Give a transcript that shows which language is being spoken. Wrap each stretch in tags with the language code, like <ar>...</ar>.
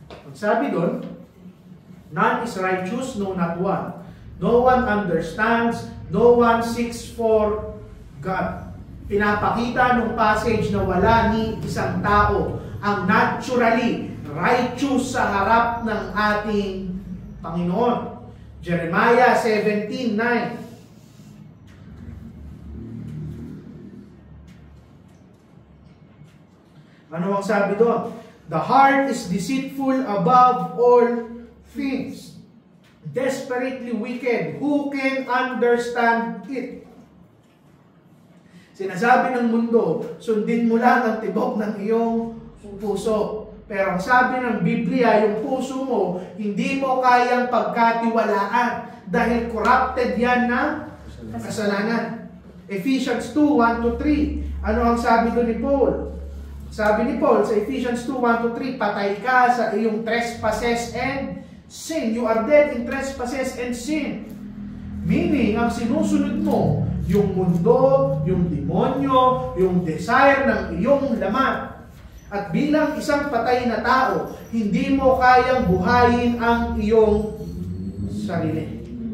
<tl>Ang sabi doon,</tl> <en>none is righteous, no not one. No one understands, no one seeks for God.</en> <tl>Pinapakita ng passage na wala ni isang tao ang naturally righteous sa harap ng ating Panginoon.</tl> <en>Jeremiah 17:9.</en> <tl>Ano ang sabi doon?</tl> <en>The heart is deceitful above all things, desperately wicked. Who can understand it?</en> <tl>Sinasabi ng mundo, sundin mo lang ang tibok ng iyong puso. Pero ang sabi ng Biblia, yung puso mo, hindi mo kayang pagkatiwalaan dahil corrupted yan na kasalanan. Ephesians 2:1-3. Ano ang sabi doon ni Paul? Sabi ni Paul sa Ephesians 2:1-3, patay ka sa iyong</tl> <en>trespasses and sin. You are dead in trespasses and sin.</en> <tl>Meaning, ang sinusunod mo, yung mundo, yung demonyo, yung desire ng iyong laman. At bilang isang patay na tao, hindi mo kayang buhayin ang iyong sarili.</tl>